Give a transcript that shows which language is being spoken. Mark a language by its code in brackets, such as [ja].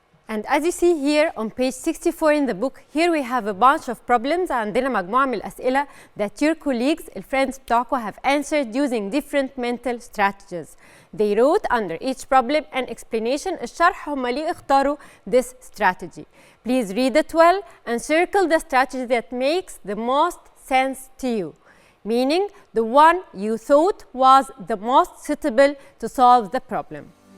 [en] And as you see here on page 64 in the book, here we have a bunch of problems. [ar] عندنا مجموعة من الأسئلة [en] that your colleagues, [ar] الفريندز بتوعكم, [en] have answered using different mental strategies. They wrote under each problem an explanation. [ar] الشرح هم ليه اختاروا [en] this strategy. Please read it well and circle the strategy that makes the most sense to you, meaning the one you thought was the most suitable to solve the problem.